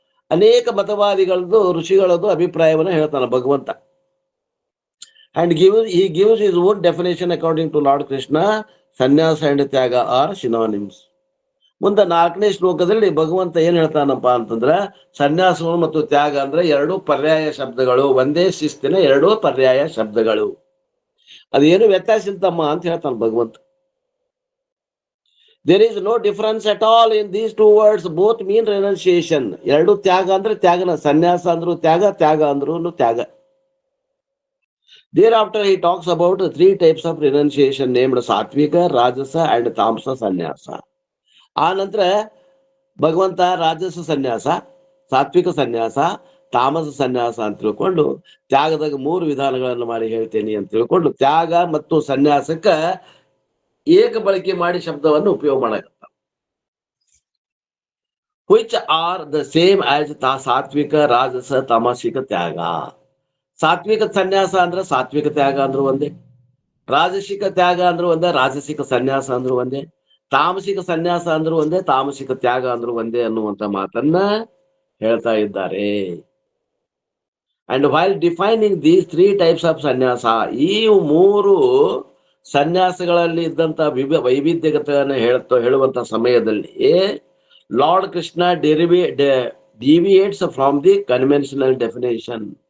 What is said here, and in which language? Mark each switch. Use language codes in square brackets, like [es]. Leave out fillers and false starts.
[kn] ಅನೇಕ ಮತವಾದಿಗಳದ್ದು ಋಷಿಗಳದ್ದು ಅಭಿಪ್ರಾಯವನ್ನು ಹೇಳ್ತಾನೆ ಭಗವಂತ. [en] And he gives his own definition according to Lord Krishna. Sannyasa and tyaga are synonyms. [kn] ಮುಂದೆ 4ನೇ ಶ್ಲೋಕದಲ್ಲಿ ಭಗವಂತ ಏನ್ ಹೇಳ್ತಾನಪ್ಪ ಅಂತಂದ್ರ ಸನ್ಯಾಸಗಳು ಮತ್ತು ತ್ಯಾಗ ಅಂದ್ರೆ ಎರಡು ಪರ್ಯಾಯ ಶಬ್ದಗಳು, ಒಂದೇ ಶಿಸ್ತಿನ ಎರಡು ಪರ್ಯಾಯ ಶಬ್ದಗಳು, ಅದೇನು ವ್ಯತ್ಯಾಸ ಇಲ್ತಮ್ಮ ಅಂತ ಹೇಳ್ತಾನೆ ಭಗವಂತ. [en] There is no difference at all in these two words, both mean renunciation. [kn] ಎರಡು ತ್ಯಾಗ ಅಂದ್ರೆ ತ್ಯಾಗನ, ಸನ್ಯಾಸ ಅಂದ್ರು ತ್ಯಾಗ, ತ್ಯಾಗ ಅಂದ್ರು ತ್ಯಾಗ. [en] Thereafter he talks about 3 types of renunciation named sattvika, rajasa and tamasa sannyasa. [kn] ಆ ನಂತರ ಭಗವಂತ ರಾಜಸ ಸನ್ಯಾಸ, ಸಾತ್ವಿಕ ಸನ್ಯಾಸ, ತಾಮಸ ಸನ್ಯಾಸ ಅಂತ ತಿಳ್ಕೊಂಡು ತ್ಯಾಗದಾಗ 3 ವಿಧಾನಗಳನ್ನು ಮಾಡಿ ಹೇಳ್ತೇನೆ ಅಂತ ತಿಳ್ಕೊಂಡು ತ್ಯಾಗ ಮತ್ತು ಸನ್ಯಾಸಕ್ಕ ಏಕ ಬಳಕೆ ಮಾಡಿ ಶಬ್ದವನ್ನು ಉಪಯೋಗ ಮಾಡಕತ್ತ. [en] which are the same as sattvika, rajasa, tamasika tyaga. [kn] ಸಾತ್ವಿಕ ಸನ್ಯಾಸ ಅಂದ್ರೆ ಸಾತ್ವಿಕ ತ್ಯಾಗ ಅಂದ್ರು ಒಂದೇ, ರಾಜಸಿಕ ತ್ಯಾಗ ಅಂದ್ರು ಒಂದೇ, ರಾಜಸಿಕ ಸನ್ಯಾಸ ಅಂದ್ರು ಒಂದೇ, ತಾಮಸಿಕ ಸನ್ಯಾಸ ಅಂದ್ರು ಒಂದೇ, ತಾಮಸಿಕ ತ್ಯಾಗ ಅಂದ್ರು ಒಂದೇ ಅನ್ನುವಂತ ಮಾತನ್ನ ಹೇಳ್ತಾ ಇದ್ದಾರೆ. [en] and while defining these 3 types of sannyasa, [kn] ಈ 3 ಸನ್ಯಾಸಗಳಲ್ಲಿ ಇದ್ದಂತ ವೈವಿಧ್ಯತೆಯನ್ನು ಹೇಳುವಂತ ಸಮಯದಲ್ಲಿ [en] Lord Krishna deviates from the conventional definition.